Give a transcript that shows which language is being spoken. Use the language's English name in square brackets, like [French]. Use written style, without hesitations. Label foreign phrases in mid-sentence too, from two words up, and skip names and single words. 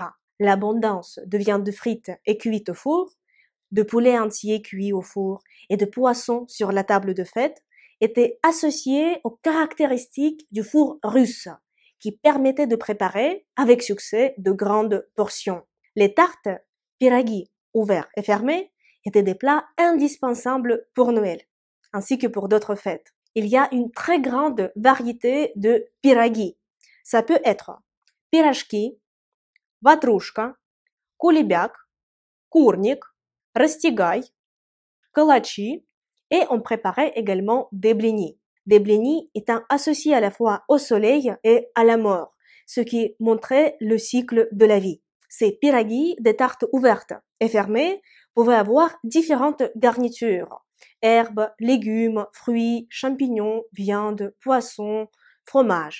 [French] L'abondance de viande frite et cuite au four, de poulet entier cuit au four et de poissons sur la table de fête était associée aux caractéristiques du four russe qui permettait de préparer avec succès de grandes portions. Les tartes, piragi, ouverts et fermés, étaient des plats indispensables pour Noël, ainsi que pour d'autres fêtes. Il y a une très grande variété de piragi. Ça peut être [Russian] пирожки, ватрушка, кулебяк, курник, растягай, калачи, [French] et on préparait également des blinis. Des blinis étant associés à la fois au soleil et à la mort, ce qui montrait le cycle de la vie. Ces piragis, des tartes ouvertes et fermées, pouvaient avoir différentes garnitures. Herbes, légumes, fruits, champignons, viande, poissons, fromage.